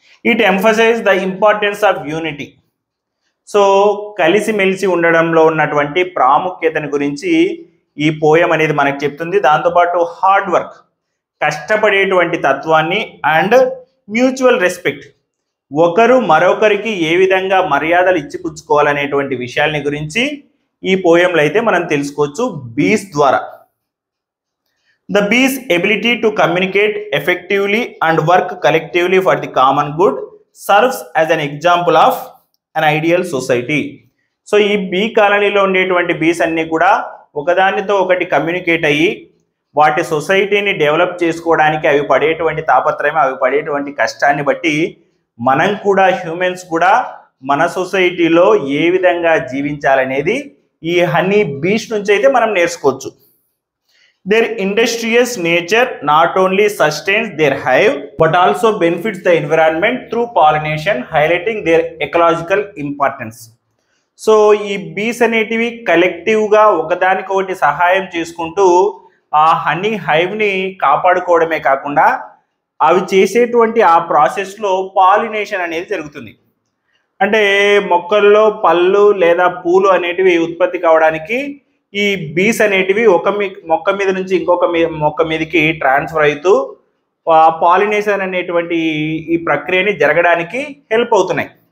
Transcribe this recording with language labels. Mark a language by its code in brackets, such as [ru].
[en] It emphasize the importance of unity. [te] So కలిసిమెలిసి ఉండడంలో ఉన్నటువంటి ప్రాముఖ్యతను గురించి ఈ పోయం అనేది మనకు చెప్తుంది. దాంతోపాటు హార్డ్ వర్క్, కష్టపడేటువంటి తత్వాన్ని, అండ్ మ్యూచువల్ రెస్పెక్ట్, ఒకరు మరొకరికి ఏ విధంగా మర్యాదలు ఇచ్చిపుచ్చుకోవాలనేటువంటి విషయాల్ని గురించి ఈ పోయంలో అయితే మనం తెలుసుకోవచ్చు బీస్ ద్వారా. [en] The bees' ability to communicate effectively and work collectively for the common good serves as an example of an ideal society. [te] So ఈ బీ కాలనీలో ఉండేటువంటి బీస్ అన్నీ కూడా ఒకదానితో ఒకటి కమ్యూనికేట్ అయ్యి వాటి సొసైటీని డెవలప్ చేసుకోవడానికి అవి పడేటువంటి తాపత్రయం, అవి పడేటువంటి కష్టాన్ని బట్టి మనం కూడా, హ్యూమన్స్ కూడా మన సొసైటీలో ఏ విధంగా జీవించాలనేది ఈ హనీ బీస్ నుంచి అయితే మనం నేర్చుకోవచ్చు. [en] Their industrious nature not only sustains their hive but also benefits the environment through pollination, highlighting their ecological importance. [te] So ఈ బీస్ అనేటివి కలెక్టివ్గా ఒకదానికొకటి సహాయం చేసుకుంటూ ఆ హనీ హైవ్ని కాపాడుకోవడమే కాకుండా అవి చేసేటువంటి ఆ ప్రాసెస్లో పాలినేషన్ అనేది జరుగుతుంది. అంటే మొక్కల్లో పళ్ళు లేదా పూలు అనేటివి ఉత్పత్తి కావడానికి ఈ బీస్ అనేటివి ఒక మొక్క మీద నుంచి ఇంకొక మొక్క మీదకి ట్రాన్స్ఫర్ అవుతూ పాలినేషన్ అనేటువంటి ఈ ప్రక్రియని జరగడానికి హెల్ప్ అవుతున్నాయి.